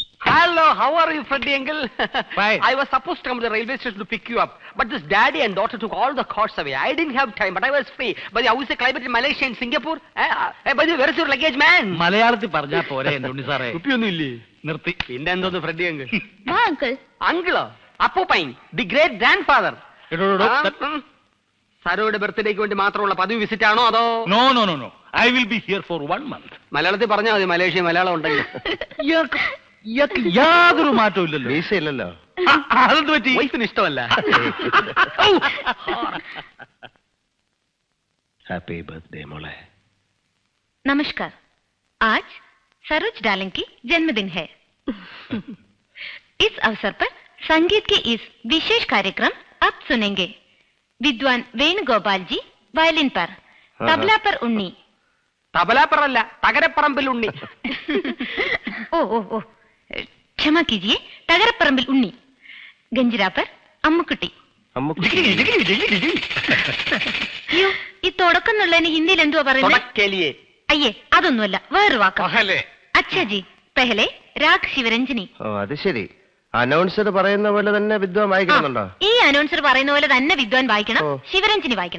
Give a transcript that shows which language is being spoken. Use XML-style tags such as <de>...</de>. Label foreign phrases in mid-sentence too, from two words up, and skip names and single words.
<en>Hello, how are you, Freddy uncle? Fine. I was supposed to come to the railway station to pick you up, but this daddy and daughter took all the cars away. I didn't have time, but I was free. But how is the climate in Malaysia and Singapore? Hey, by the way, where is your luggage, man?</en> <ml>മലയാളത്തിൽ പറഞ്ഞാ പോരെ എന്റെ ഉണ്ണി സാറേ. കുപ്പിയൊന്നുമില്ലേ? നിർത്തി. പിന്നെ എന്തോന്ന് ഫ്രെഡി അങ്കിൾ? അങ്കിൾ. അങ്കിളോ? അപ്പൂപ്പൻ,</ml> <en>the great grand father.</en> <ml>സരോയുടെ ബർത്ത്ഡേക്ക് വേണ്ടി മാത്രമുള്ള പതിവ് വിസിറ്റ് ആണോ അതോ?</ml> <en>No no no no, I will be here for 1 month.</en> <ml>മലയാളത്തിൽ പറഞ്ഞാൽ മതി, മലേഷ്യ മലയാളം ഉണ്ടെങ്കിൽ. ഇയാൾക്ക് യാതൊരു മാറ്റവും ഇല്ലല്ലോ. വീശയില്ലല്ലോ. അതെന്ത് പറ്റി? വൈഫിന് ഇഷ്ടമല്ല.</ml> <en>happy birthday</en> <ml>മോളെ.</ml> <hi>नमस्कार, आज सरोज डार्लिंग की जन्मदिन है। इस अवसर पर संगीत के इस विशेष कार्यक्रम अब सुनेंगे। विद्वान वेणुगोपाल जी वायलिन पर, तबला पर उन्नी।</hi> <ml>തബലാപ്പറല്ല, തകരപ്പറമ്പിൽ ഉണ്ണി.</ml> <hi>ओ ओ ओ क्षमा कीजिए, तगरपरम्बिल उन्नी। गंजिरा पर अम्मुकुटी।</hi> <ml>അയ്യോ, ഈ തുടക്കുന്നുള്ളതിന് ഹിന്ദിയിൽ എന്തുവാ പറയുന്നത്? തുടക്കലിയെ. അയ്യേ, അതൊന്നുമല്ല, വേറൊരു വാക്കാ.</ml> <hi>अच्छा जी, पहले राग शिवरंजनी.</hi> <ml>ഓ അത് ശരി. അനൗൺസർ പറയുന്ന പോലെ തന്നെ വിദ്വാൻ വായിക്കുന്നുണ്ടോ? ഈ അനൗൺസർ പറയുന്ന പോലെ തന്നെ വിദ്വാൻ വായിക്കണം, ശിവരഞ്ജനി വായിക്കണം.</ml>